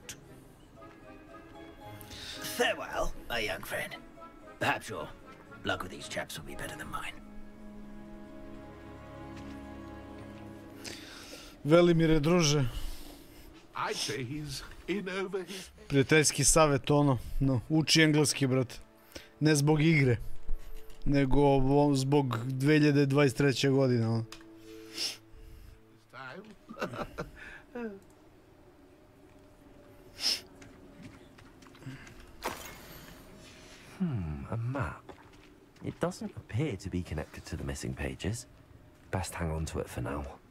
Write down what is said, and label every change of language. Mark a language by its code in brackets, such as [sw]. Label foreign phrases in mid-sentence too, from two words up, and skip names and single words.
[en] Farewell, my young friend. Perhaps your luck with these chaps will be better than mine. [sr] Velimire, druže. [en] I'd say he's in over his... [sr] Prijateljski savjet, ono, no, uči engleski, brate. Ne zbog igre, nego zbog 2023. godine, ono. [en] A map. It doesn't appear to be connected to the missing pages. Best hang on to it for now.